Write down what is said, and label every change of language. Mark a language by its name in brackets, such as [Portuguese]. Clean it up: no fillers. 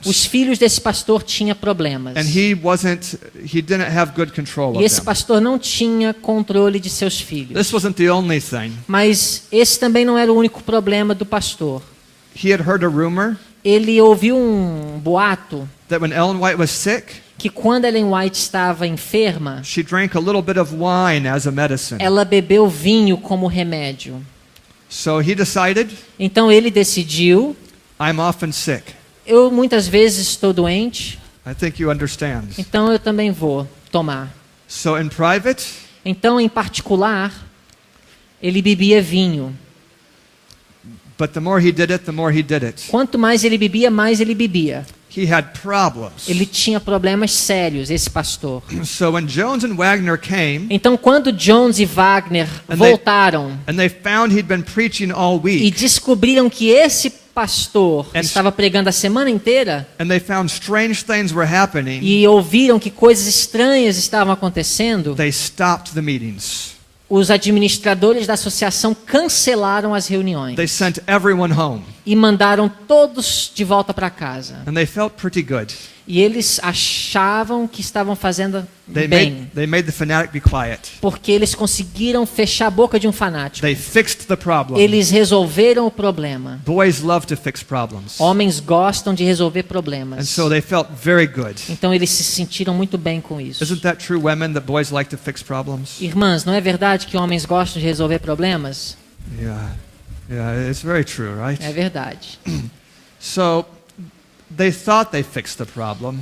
[Portuguese] os filhos desse pastor tinham problemas. [English] And he didn't have good control [Portuguese] E [English] of [Portuguese] esse [English] them. [Portuguese] pastor não tinha controle de seus filhos. [English] This wasn't the only thing. [Portuguese] Mas esse também não era o único problema do pastor. [English] He had heard a rumor [Portuguese] Ele ouviu um boato [English] that when Ellen White was sick, [Portuguese] que quando Ellen White estava enferma, [English] she drank a little bit of wine as a medicine. [Portuguese] ela bebeu vinho como remédio. [English] So he decided, [Portuguese] Então ele decidiu, [English] I'm often sick. [Portuguese] eu muitas vezes estou doente, [English] I think you understand. [Portuguese] então eu também vou tomar. [English] So in private, [Portuguese] Então, em particular, ele bebia vinho. [English] but the more he did it, the more he did it. [Portuguese] Quanto mais ele bebia, mais ele bebia. [English] He had problems. [Portuguese] Ele tinha problemas sérios, esse pastor. [English] So when Jones and Wagner came, [Portuguese] Então, quando Jones e Wagner [English] And [Portuguese] voltaram [English] and they found he'd been preaching all [Portuguese] e [English] week, [Portuguese] descobriram que esse pastor [English] And- [Portuguese] estava pregando a semana inteira [English] and they found strange things were happening, [Portuguese] e ouviram que coisas estranhas estavam acontecendo, [English] they stopped the meetings. [Portuguese] os administradores da associação cancelaram as reuniões [English] They sent everyone home, [Portuguese] e mandaram todos de volta para casa. [English] and they felt pretty good. [Portuguese] E eles achavam que estavam fazendo bem, [English] They made the fanatic be quiet. [Portuguese] porque eles conseguiram fechar a boca de um fanático. [English] They fixed the problem. [Portuguese] Eles resolveram o problema. [English] Boys love to fix problems. [Portuguese] Homens gostam de resolver [English] And [Portuguese] problemas. [English] so they felt very good. [Portuguese] Então eles se sentiram muito bem com isso. [English] Isn't that true, women, that boys like to fix problems? [Portuguese] Irmãs, não é verdade que homens gostam de resolver problemas? [English] Yeah, it's very true, right? [Portuguese] É verdade. [English] So they thought they fixed the problem